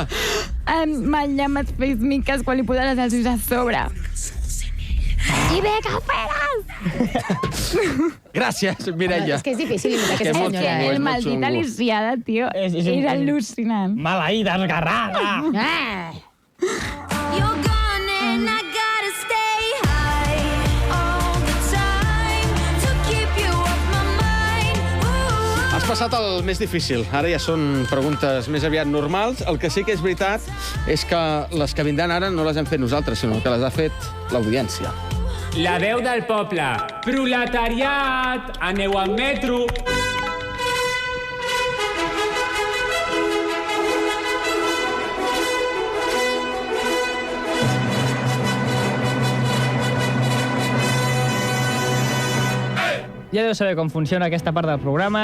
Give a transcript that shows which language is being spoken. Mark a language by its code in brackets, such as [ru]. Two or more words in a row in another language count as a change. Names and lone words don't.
[ca] Mal llamp et fes miques quan li posares els ulls a sobre. I bé que ho feres! Gràcies, Mireia. És que és difícil imitar aquesta molt senyora. xungo, El molt maldit xungo. Aliciada, tio, és al·lucinant. Maleïda esgarrada. [en] You're gone and I gotta stay high all the time to keep you off my mind. Ooh. [ca] Has passat el més difícil. Ara ja són preguntes més aviat normals. El que sí que és veritat és que les que vindran ara no les hem fet nosaltres, sinó que les ha fet l'audiència. La veu del poble. Proletariat, aneu al metro. Ja deu saber com funciona aquesta part del programa.